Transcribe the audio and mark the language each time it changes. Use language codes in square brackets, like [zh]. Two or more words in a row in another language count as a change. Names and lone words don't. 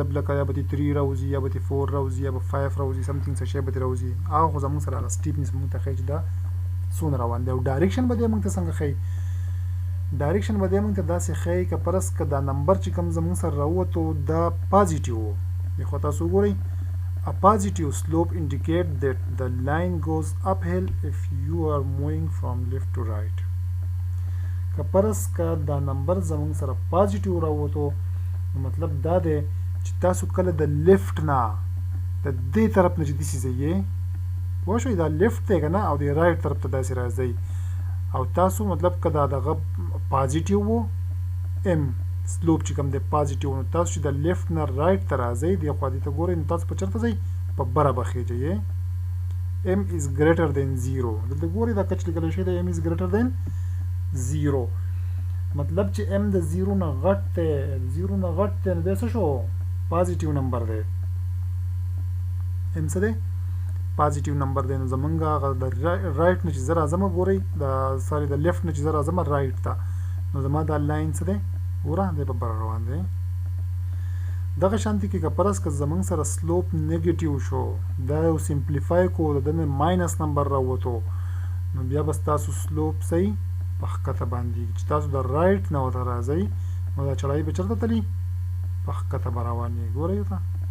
[ps] لکه یا به دې 3 راوځي یا به دې 4 راوځي یا به 5 راوځي سمثینګ څه شی به دې راوځي هغه خو زموږ سره هغه سټیپنس موږ ته ښیي چې دا څونه روان دی او ډایرکشن به دی موږ ته څنګه ښیي ډایرکشن به دی موږ ته داسې ښیي که فرض که دا نمبر چې کوم زموږ سره راووتو دا پازیټیو و دې خوا تاسو وګورئ [en] A positive slope indicates that the line goes uphill if you are moving from left to right. [ps] که پرس که دا نمبر زموږ سره پازیټیو راووتو نو مطلب دا دی چې تاسو کله د لیفټ نه د دې طرف نه چې داسې ځئ پوه شوئ دا لیفټ دی که نه او د رایټ طرف ته داسې راځئ او تاسو مطلب که دا دغه پازیټیو و ام سلوپ چې کوم دی پازیټیو نو تاسو چې د لیفټ نه رایټ ته راځئ دې خوا دې ته ګورئ نو تاسو په چېرته ځئ په بره به خیجئ [en] m is greater than 0 [ps] دلته ګورئ دا کچ لیکلی شوی دی [en] m is greater than 0 [ps] مطلب چې ام د 0 نه غټ دی 0 نه غټ دی نو دی څه شو پازیټیو نمبر دی ام څه دی پازیټیو نمبر دی نو زمونږ هغه د رایټ نه چې زه راځم ګورئ د ساري د لیفټ نه چې زه راځم رایټ ته نو زما دا لاین څه دی ګوره دی په بره روان دی دغه شانتې کې که پرس که زمونږ سره سلوپ نیګیټیو شو دا یو سمپلیفای کو د ده نه ماینس نمبر راووتو نو بیا به ستاسو سلوپ صحیح په ښکته باندې چې تاسو د رایټ نه ورته راځئ نو دا چړایي به چېرته تلي په ښکته به روانې ګورئ ته